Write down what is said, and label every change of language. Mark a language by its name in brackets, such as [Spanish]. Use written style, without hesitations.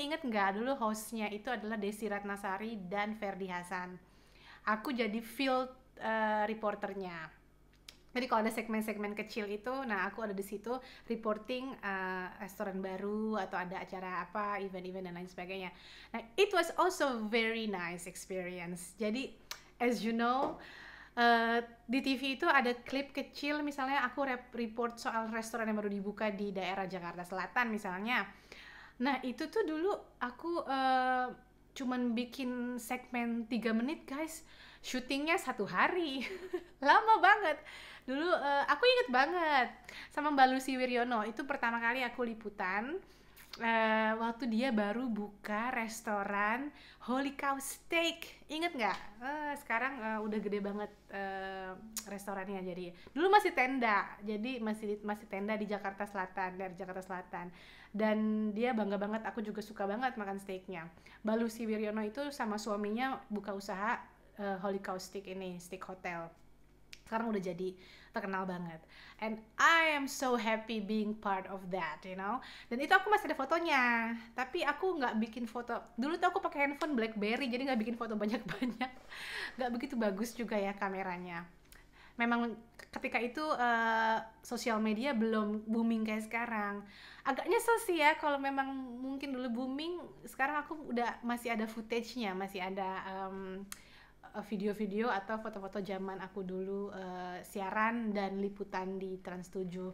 [Indonesian] Ingat nggak, dulu hostnya itu adalah Desi Ratnasari dan Ferdi Hasan. Aku jadi field reporternya. Jadi kalau ada segmen-segmen kecil itu, nah aku ada di situ reporting restoran baru atau ada acara apa, event-event dan lain sebagainya. [English] Nah, it was also very nice experience. [Indonesian] Jadi, [English] as you know, [Indonesian] di TV itu ada klip kecil, misalnya aku report soal restoran yang baru dibuka di daerah Jakarta Selatan misalnya. Nah, itu tuh dulu aku cuman bikin segmen 3 menit guys, syutingnya 1 hari. Lama banget. Dulu aku inget banget sama Mbak Lucy Wiryono, itu pertama kali aku liputan waktu dia baru buka restoran Holy Cow Steak. Inget nggak? Sekarang udah gede banget restorannya. Jadi dulu masih tenda, jadi masih tenda di Jakarta Selatan, dari Jakarta Selatan. Dan dia bangga banget, aku juga suka banget makan steaknya. Mbak Lucy Wiryono itu sama suaminya buka usaha Holy Cow Steak ini, steak hotel. Sekarang udah jadi terkenal banget, [English] and I am so happy being part of that, you know. [Indonesian] Dan itu aku masih ada fotonya, tapi aku nggak bikin foto. Dulu tuh aku pakai handphone BlackBerry, jadi nggak bikin foto banyak-banyak. Nggak begitu bagus juga ya kameranya. Memang ketika itu sosial media belum booming kayak sekarang. Agak nyesel sih ya, kalau memang mungkin dulu booming, sekarang aku udah masih ada footage-nya, masih ada video-video atau foto-foto zaman aku dulu siaran dan liputan di Trans 7.